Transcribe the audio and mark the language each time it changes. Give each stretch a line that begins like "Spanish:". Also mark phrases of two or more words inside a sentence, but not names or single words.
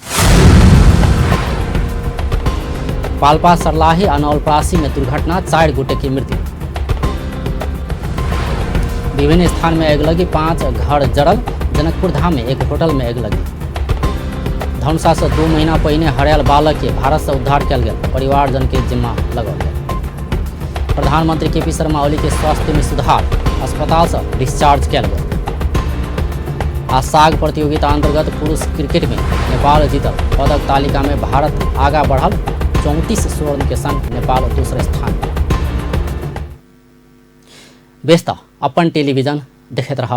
Maithili: पाल्पा सर्लाही आ नवलपरासी में दुर्घटना, 4 गोटे की मृत्यु। विभिन्न स्थान में अगलगी, 5 घर जड़ल। जनकपुर धाम में एक होटल में अगलगी। धनुषा से 2 महीना पहिने हरायल बालक के भारत से उद्धार कयल गेल, परिवारजन के जिम्मा लगाओल गेल। प्रधानमंत्री केपी शर्मा ओली के स्वास्थ्य में सुधार, अस्पताल से डिस्चार्ज कयल गेल। आ साग प्रतियोगिता अंतर्गत पुरुष क्रिकेट में नेपाल जीतल, पदक तालिका में भारत आगा बढ़ल। 34 स्वर्ण के संग नेपाल दूसरे स्थान। बेस्ता अपन टेलीविजन देखैत रहब।